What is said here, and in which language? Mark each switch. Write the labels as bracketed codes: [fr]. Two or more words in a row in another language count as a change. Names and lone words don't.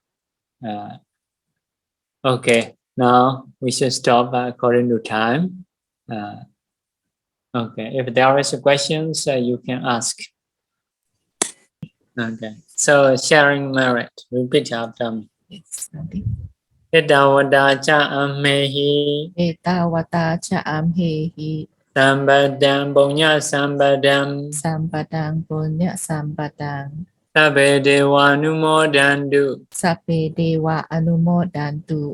[en] Okay, now we should stop according to time. Okay, if there is questions, you can ask. Okay. So sharing merit. Repeat after me. Yes. [pi] Etawata cha ammehi Etawata cha amhehi sambadam punya sambadam sampadang punya sampadang sabbe dewa numodantu sape dewa anumodantu